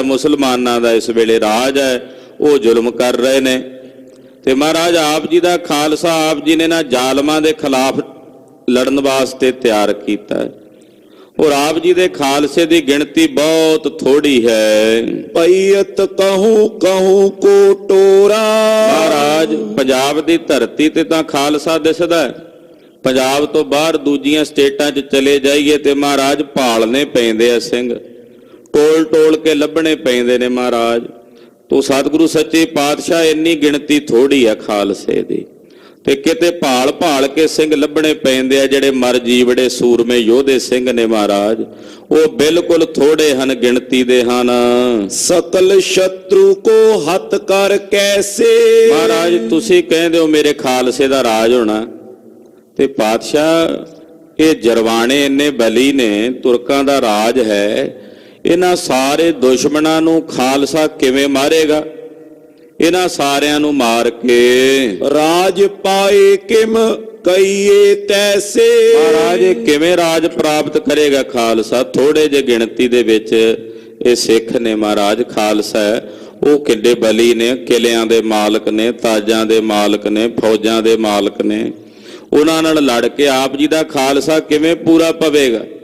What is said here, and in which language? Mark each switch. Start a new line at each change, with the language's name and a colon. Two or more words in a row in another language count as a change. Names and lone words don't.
Punjabi: ਮੁਸਲਮਾਨਾਂ ਦਾ ਇਸ ਵੇਲੇ ਰਾਜ ਹੈ, ਉਹ ਜ਼ੁਲਮ ਕਰ ਰਹੇ ਨੇ। ਤੇ ਮਹਾਰਾਜ ਆਪ ਜੀ ਦਾ ਖਾਲਸਾ ਆਪ ਜੀ ਨੇ ਨਾ ਜ਼ਾਲਮਾਂ ਦੇ ਖਿਲਾਫ ਲੜਨ ਵਾਸਤੇ ਤਿਆਰ ਕੀਤਾ ਹੈ। ਔਰ ਆਪ ਜੀ ਦੇ ਖਾਲਸੇ ਦੀ ਗਿਣਤੀ ਬਹੁਤ ਥੋੜੀ ਹੈ।
Braj: पैयत कहूँ कहूँ को टोरा।
Punjabi: ਮਹਾਰਾਜ ਪੰਜਾਬ ਦੀ ਧਰਤੀ ਤੇ ਤਾਂ ਖਾਲਸਾ ਦਿਸਦਾ ਹੈ। ਪੰਜਾਬ ਤੋਂ ਬਾਹਰ ਦੂਜੀਆਂ ਸਟੇਟਾਂ 'ਚ ਚਲੇ ਜਾਈਏ ਤੇ ਮਹਾਰਾਜ ਭਾਲਨੇ ਪੈਂਦੇ ਆ ਸਿੰਘ, ਟੋਲ ਟੋਲ ਕੇ ਲੱਭਣੇ ਪੈਂਦੇ ਨੇ ਮਹਾਰਾਜ। ਤੋ ਸਤਿਗੁਰੂ ਸੱਚੇ ਪਾਤਸ਼ਾਹ ਇੰਨੀ ਗਿਣਤੀ ਥੋੜੀ ਆ ਖਾਲਸੇ ਦੀ, ਤੇ ਕਿਤੇ ਭਾਲ ਭਾਲ ਕੇ ਸਿੰਘ ਲੱਭਣੇ ਪੈਂਦੇ ਆ। ਜਿਹੜੇ ਮਰ ਜੀਵੜੇ ਸੂਰਮੇ ਯੋਧੇ ਸਿੰਘ ਨੇ ਮਹਾਰਾਜ, ਉਹ ਬਿਲਕੁਲ ਥੋੜੇ ਹਨ, ਗਿਣਤੀ ਦੇ ਹਨ।
Braj: सकल शत्रु को हत कर कैसे।
Punjabi: ਮਹਾਰਾਜ ਤੁਸੀਂ ਕਹਿੰਦੇ ਹੋ ਮੇਰੇ ਖਾਲਸੇ ਦਾ ਰਾਜ ਹੋਣਾ, ਤੇ ਪਾਤਸ਼ਾਹ ਇਹ ਜਰਵਾਣੇ ਇੰਨੇ ਬਲੀ ਨੇ, ਤੁਰਕਾਂ ਦਾ ਰਾਜ ਹੈ। ਇਹਨਾਂ ਸਾਰੇ ਦੁਸ਼ਮਣਾਂ ਨੂੰ ਖਾਲਸਾ ਕਿਵੇਂ ਮਾਰੇਗਾ? ਇਹਨਾਂ ਸਾਰਿਆਂ ਨੂੰ ਮਾਰ ਕੇ
Braj: राज पाए किम कहिए तैसे।
Punjabi: ਮਹਾਰਾਜ ਇਹ ਕਿਵੇਂ ਰਾਜ ਪ੍ਰਾਪਤ ਕਰੇਗਾ ਖਾਲਸਾ? ਥੋੜੇ ਜਿਹੇ ਗਿਣਤੀ ਦੇ ਵਿੱਚ ਇਹ ਸਿੱਖ ਨੇ ਮਹਾਰਾਜ। ਖਾਲਸਾ ਹੈ ਉਹ ਕਿੱਡੇ ਬਲੀ ਨੇ, ਕਿਲਿਆਂ ਦੇ ਮਾਲਕ ਨੇ, ਤਾਜਾਂ ਦੇ ਮਾਲਕ ਨੇ, ਫੌਜਾਂ ਦੇ ਮਾਲਕ ਨੇ। ਉਹਨਾਂ ਨਾਲ ਲੜ ਕੇ ਆਪ ਜੀ ਦਾ ਖਾਲਸਾ ਕਿਵੇਂ ਪੂਰਾ ਪਵੇਗਾ?